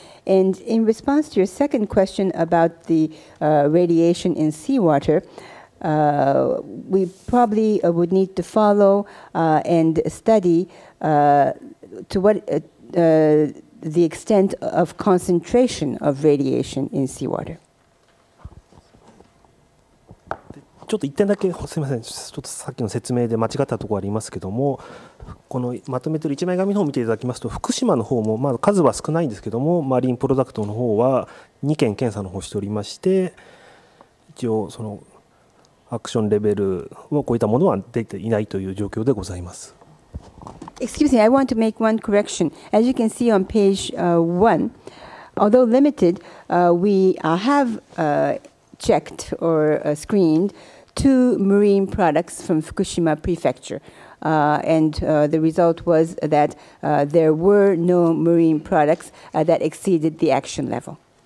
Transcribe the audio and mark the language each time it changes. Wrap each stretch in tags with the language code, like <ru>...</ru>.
<en>And in response to your second question about the radiation in seawater, we probably would need to follow and study to what the extent of concentration of radiation in seawater.</en> <ja>ちょっと一点だけすみません、ちょっとさっきの説明で間違ったところありますけども、このまとめている1枚紙の方を見ていただきますと、福島の方も数は少ないんですけども、マリンプロダクトの方は2件検査の方しておりまして、一応そのアクションレベルを超えたものは出ていないという状況でございます。</ja> <en>Excuse me, I want to make one correction. As you can see on page 1, although limited, we have checked or screened 2 marine products from Fukushima Prefecture. And the result was that there were no marine products that exceeded the action level.</en>